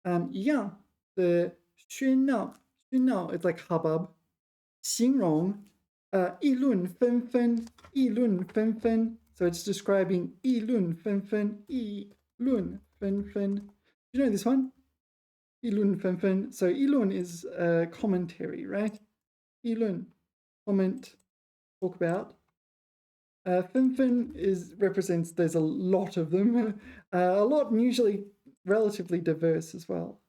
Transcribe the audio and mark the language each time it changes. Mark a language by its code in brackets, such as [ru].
[zh] 一样的喧闹， [en] it's like hubbub. [zh] 形容议论纷纷，议论纷纷. [en] So it's describing [zh] 议论纷纷，议论纷纷. [en] You know this one? [zh] 议论纷纷. [en] So 议论 is a commentary, right? 议论, comment, talk about. 纷纷 represents there's a lot of them. A lot, and usually relatively diverse as well.